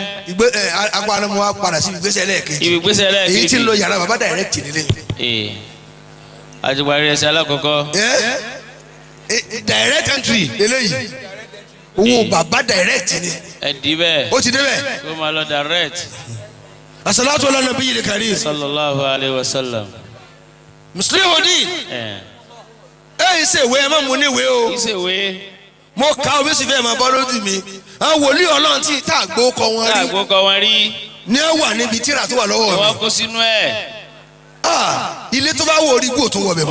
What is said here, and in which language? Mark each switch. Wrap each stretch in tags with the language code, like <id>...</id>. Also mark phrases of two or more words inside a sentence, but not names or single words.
<yo>ìgbé agbára mu wa padà sí ìgbésẹ̀ lẹ́ẹ̀kejì. ìgbésẹ̀ lẹ́ẹ̀kejì. èyí tí ń lo yàrá bàbá direct nílé. àtìparí ẹsẹ̀ alákọ̀ọ́kọ́.</yo> <en>direct entry</en> <yo>eléyìí owó bàbá direct ni. ẹ̀dí bẹ́ẹ̀. ó ti débẹ̀. kó máa lọ direct.</yo> <ar>الصلاة على النبي الكريم. صلى الله عليه وسلم.</ar> <yo>mùsùlùmí òdì. ẹ ṣe ìwé ẹ má mú ní ìwé o. ìṣèwé. mo ka omi sì fẹ́ máa bọ́ lójú mi. àwọn wòlíì ọlọ́run tí tá àgbo kọ wọn rí. tá àgbo kọ wọn rí. ní ẹ wà níbi tíra tó wà lọ́wọ́ mi. wọ́n kó sínú ẹ̀. ilé tó bá wọ orígbó tó wọ bẹ̀ mọ́.</yo>